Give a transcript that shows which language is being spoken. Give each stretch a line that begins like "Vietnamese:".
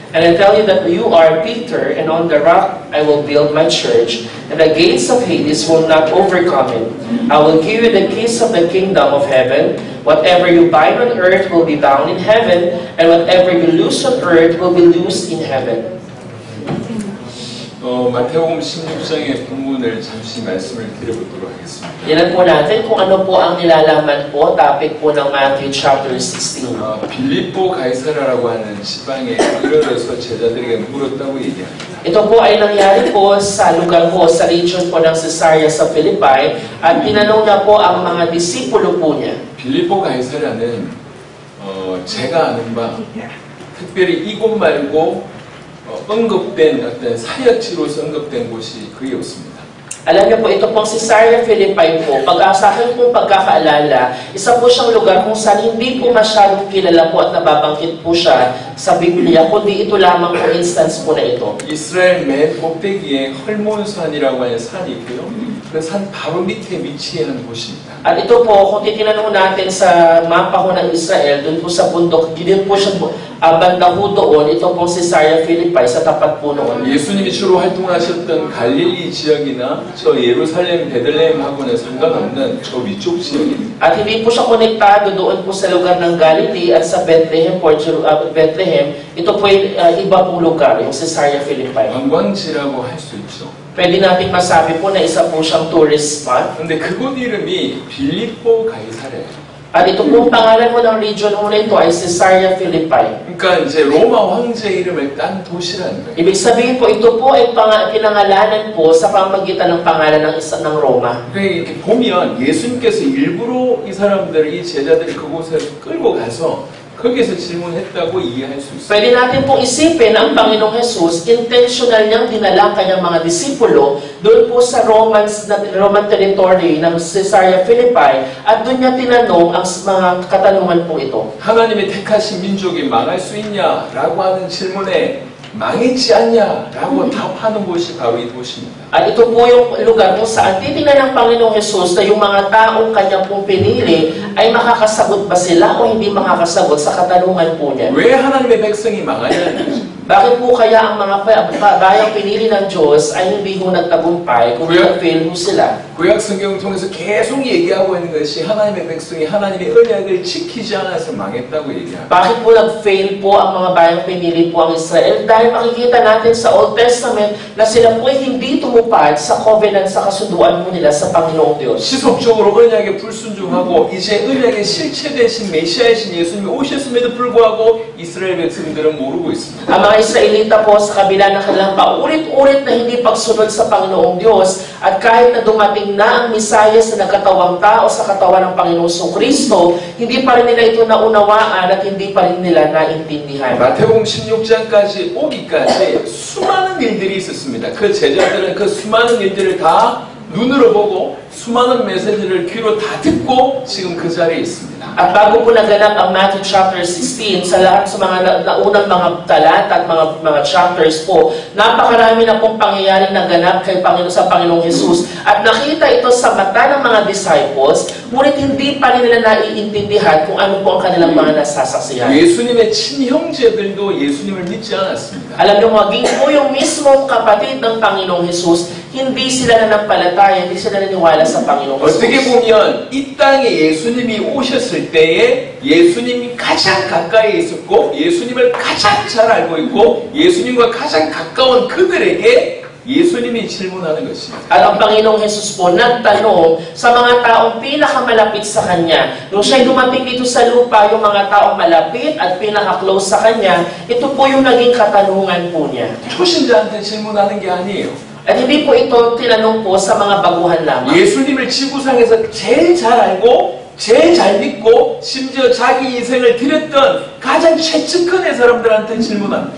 English: And I tell you that you are Peter, and on the rock I will build my church, and the gates of Hades will not overcome it. I will give you the keys of the kingdom of heaven. Whatever you bind on earth will be bound in heaven, and whatever you loose on earth will be loosed in heaven.
Korean: 마태복음 16장의 본문을 잠시 말씀을 드려보도록 하겠습니다.
Filipino: Yan po natin kung ano po ang nilalaman po, topic po ng Matthew chapter 16.
Korean: 빌립보 가이사라라고 하는 지방에 이르러서 제자들에게 물었다고 얘기합니다.
Filipino: Ito po ay nangyari po sa lugar po, sa region po ng Caesarea sa Philippi, at tinanong na po ang mga disipulo po niya.
Korean: 빌립보 가이사라는 제가 아는 바 특별히 이곳 말고 언급된 어떤 사역지로서 언급된 곳이 거의 없습니다.
Filipino: Alam niyo po, ito pong Caesarea Philippi po, sa akin pong pagkakaalala, isa po siyang lugar kung saan hindi po masyadong kilala po at nababanggit po siya sa Biblia, kundi ito lamang po instance po na ito.
Korean: 이스라엘 맨 꼭대기에 헐몬산이라고 하는 산이 있고요. 그 산 바로 밑에 위치한 곳입니다.
Filipino: At ito po, kung titingnan natin sa mapa ko ng Israel, dun po sa bundok, din po siya banda ho doon, ito pong Caesarea Philippi, sa tapat po noon.
Korean: 예수님이 주로 활동하셨던 갈릴리 지역이나 저 예루살렘, 베들레헴하고는 상관없는 저 위쪽 지역입니다.
Filipino: At hindi po siya konektado doon po sa lugar ng Galilee at sa Bethlehem, Bethlehem. Ito po ay iba pong lugar, yung Caesarea Philippi.
Korean: 관광지라고 할 수 있죠.
Filipino: Pwede natin masabi po na isa po siyang
English: tourist spot.
Korean: 근데 그곳 이름이 빌립보 가이사레예요.
Filipino: At ito pong pangalan mo ng region mo na ito ay Caesarea Philippi.
Korean: 그러니까 이제 로마 황제 이름을 딴 도시라는 거예요.
Filipino: Ibig sabihin po, ito po ay pinangalanan po sa pamagitan ng pangalan ng isa ng Roma.
Korean: 그러니까 이렇게 보면 예수님께서 일부러 이 사람들을, 이 제자들을 그곳에 끌고 가서 거기에서 질문했다고 이해할 수 있어요.
Filipino: Pwede natin pong isipin ang Panginoong Jesus, intentional niyang dinala kanyang mga disipulo doon po sa
English: Roman territory
Filipino: ng Caesarea Philippi at doon niya tinanong ang mga katanungan po ito.
Korean: 하나님의 택하신 민족이 망할 수 있냐라고 하는 질문에 망했지 않냐라고 답하는 곳이 바로 이 도시입니다.
Filipino: At ito po yung lugar kung saan titingnan ng Panginoong Jesus na yung mga taong kanyang pong pinili ay makakasagot ba sila o hindi makakasagot sa katanungan po niya.
Korean: 왜 하나님의 백성이 망하냐?
Filipino: Bakit po kaya ang mga bayang pinili ng Diyos ay hindi ho nagtagumpay kung nag-fail ho sila?
Korean: 구약 성경을 통해서 계속 얘기하고 있는 것이 하나님의 백성이 하나님의 언약을 지키지 않아서 망했다고 얘기합니다.
Filipino: Bakit po nag-fail po ang mga bayang pinili po ang Israel? Dahil makikita natin sa Old Testament na sila po ay hindi tumupad sa covenant, sa kasunduan po nila sa Panginoong Diyos.
Korean: 지속적으로 언약에 불순종하고 이제 언약의 실체 되신 메시아이신 예수님이 오셨음에도 불구하고 이스라엘 백성들은 모르고 있습니다.
Filipino: Ang mga mga Israelita po sa kabila ng kanilang paulit-ulit na hindi pagsunod sa Panginoong Diyos at kahit na dumating na ang Misayas na nagkatawang tao sa katawan ng Panginoong Kristo, hindi pa rin nila ito naunawaan at hindi pa rin nila naintindihan.
Korean: 마태복음 16장까지 오기까지 수많은 일들이 있었습니다. 그 제자들은 그 수많은 일들을 다 눈으로 보고 수많은 메시지를 귀로 다 듣고 지금 그 자리에 있습니다.
Filipino: At bago po naganap ang Matthew chapter 16, sa lahat sa mga naunang mga talata at mga chapters po, napakarami na pong pangyayaring naganap kay sa Panginoong Jesus. At nakita ito sa mata ng mga disciples, ngunit hindi pa rin nila naiintindihan kung ano po ang kanilang mga nasasaksihan.
Korean: 예수님의 친형제들도 예수님을 믿지 않았습니다.
Filipino: Alam niyo, maging po yung mismong kapatid ng Panginoong Jesus, hindi sila nanampalataya, hindi sila naniwala sa Panginoong Jesus.
Korean: 어떻게 보면 이 땅에 예수님이 오셨을 때에 예수님이 가장 가까이 있었고 예수님을 가장 잘 알고 있고 예수님과 가장 가까운 그들에게 예수님이 질문하는 것입니다.
Filipino: At ang Panginoong Jesus po nagtanong sa mga taong pinakamalapit sa Kanya. Nung siya'y dumating dito sa lupa, yung mga taong malapit at pinaka-close sa Kanya, ito po yung naging katanungan po niya.
Korean: 초신자한테 질문하는 게 아니에요.
Filipino: At hindi po ito tinanong po sa mga baguhan lamang.
Korean: 예수님을 지구상에서 제일 잘 알고 제일 잘 믿고 심지어 자기 인생을 드렸던 가장 최측근의 사람들한테 질문합니다.